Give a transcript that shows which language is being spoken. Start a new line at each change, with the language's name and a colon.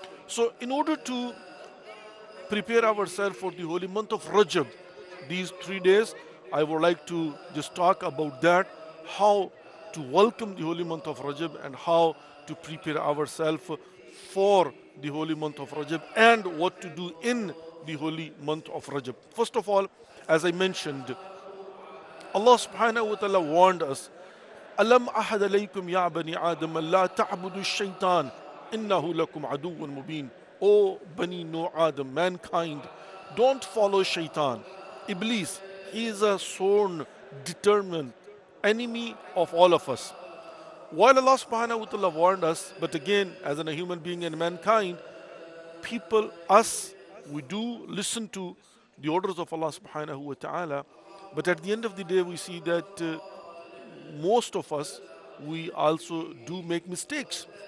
English: So in order to prepare ourselves for the holy month of Rajab, these 3 days, I would like to just talk about that, how to welcome the holy month of Rajab and how to prepare ourselves for the holy month of Rajab and what to do in the holy month of Rajab. First of all, as I mentioned, Allah subhanahu wa ta'ala warned us,
Arabic: أَلَمْ أَحَدَ عَلَيْكُمْ يَا بَنِي آدَمَ لَا تَعْبُدُوا الشَّيْطَانَ إِنَّهُ لَكُمْ عَدُوٌّ مُبِينٌ.
English: O Bani No Adam, mankind, don't follow Shaitan. Iblis, he is a sworn, determined enemy of all of us. While Allah subhanahu wa ta'ala warned us, but again, as a human being and mankind, people, us, we do listen to the orders of Allah subhanahu wa ta'ala, but at the end of the day, we see that most of us, we also do make mistakes.